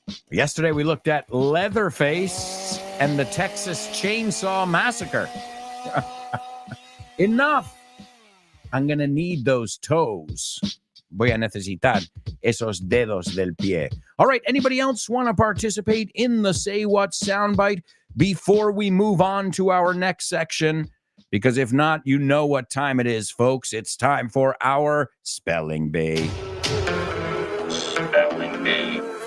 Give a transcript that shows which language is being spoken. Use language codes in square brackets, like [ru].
[en] Yesterday, we looked at Leatherface and the Texas Chainsaw Massacre. Enough. I'm going to need those toes. [es] Voy a necesitar esos dedos del pie. [en] All right, anybody else want to participate in the Say What soundbite before we move on to our next section? Because if not, you know what time it is, folks. It's time for our Spelling Bee. Spelling Bee.